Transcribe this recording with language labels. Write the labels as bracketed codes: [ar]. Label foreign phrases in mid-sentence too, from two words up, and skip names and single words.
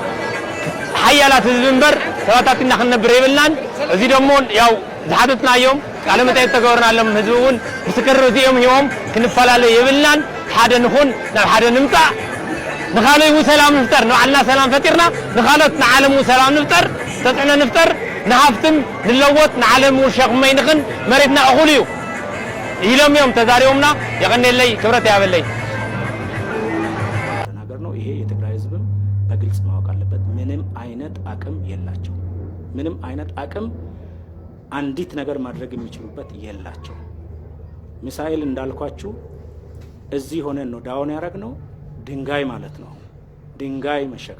[ti] ሓያላት ህዝቢ እምበር ተበታቲና ክንነብር የብልናን እዚ ደሞ ያው ዝሓተትናዮም ቃለ መጠይቅ ተገበርናሎም ህዝቢ እውን ምስክር እዚኦም ሂቦም ክንፈላለዩ የብልናን ሓደ ንኹን ናብ ሓደ ንምፃእ ንኻልእ እውን ሰላም ንፍጠር ንባዕልና ሰላም ፈጢርና ንኻልኦት ንዓለም እውን ሰላም ንፍጠር ተፅዕኖ ንፍጠር ንሃፍትም ንለወጥ ንዓለም እውን ሸኽመ ይንኽን መሬትና እኹል እዩ ኢሎም እዮም ተዛሪቦምና የቀኒለይ ክብረት ያበለይ [am] ነገር ነው። ይሄ የትግራይ ህዝብም በግልጽ ማወቅ አለበት። ምንም አይነት አቅም የላቸው። ምንም አይነት አቅም አንዲት ነገር ማድረግ የሚችሉበት የላቸው። ሚሳኤል እንዳልኳችሁ እዚህ ሆነን ነው ዳውን ያደረግነው። ድንጋይ ማለት ነው፣ ድንጋይ መሸከም